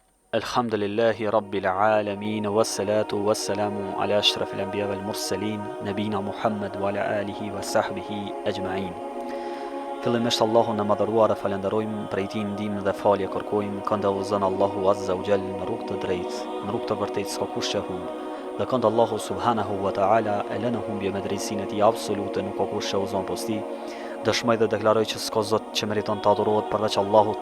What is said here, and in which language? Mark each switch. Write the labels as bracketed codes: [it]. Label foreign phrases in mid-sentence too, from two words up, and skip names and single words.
[ar] الحمد لله رب العالمين والصلاة والسلام على أشرف الأنبياء والمرسلين نبينا محمد وعلى آله وصحبه أجمعين. [sq] Fillimisht Allahun e madhëruar e falenderojmë, prej tij ndihmë dhe falje kërkojmë, kënda uzon Allahu [ar] عز وجل [sq] në rrugë të drejtë, në rrugë të vërtetë s'ka kush që humb. Dhe kënda Allahu [ar] سبحانه وتعالى [sq] e lënë humbje me drejtsinë e tij absolute, nuk ka kush që uzon posti. Dëshmoj dhe deklaroj që s'ka zot që meriton të adhurohet përveç Allahut.